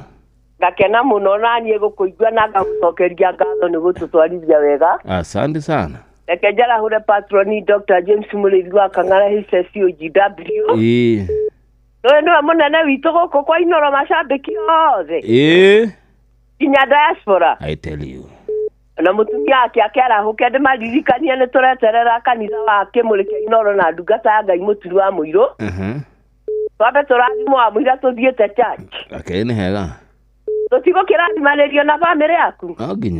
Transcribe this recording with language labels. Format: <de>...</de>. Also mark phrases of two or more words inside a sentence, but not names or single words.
<ki>Ngakena muno na niĩ gũkũigua na ngagucokeria ngatho nĩ gũtũtwarithia wega.</ki> <sw>Asante sana.</sw> <ki>Reke njarahure patroni Dr. James Mũrĩithi wa Kang'ara HSCOGW. Nĩwe mũnene witũ gũkũ kwa Inoro macambĩki othe. Kinya diaspora.</ki> <en>I tell you.</en> <ki>Na mũtumia ake akĩarahuke ndĩmaririkanie nĩ tũreterera kanitha wa kĩmũrĩ kĩa Inoro na ndungata ya Ngai Mũturi wa Mũirũ. Twabe tũrathimwo wa mũira tũthiĩte church. Okay, nĩ hega. Tũtigo kĩrathimanĩrio na bamĩrĩ yaku. Nginya.</ki>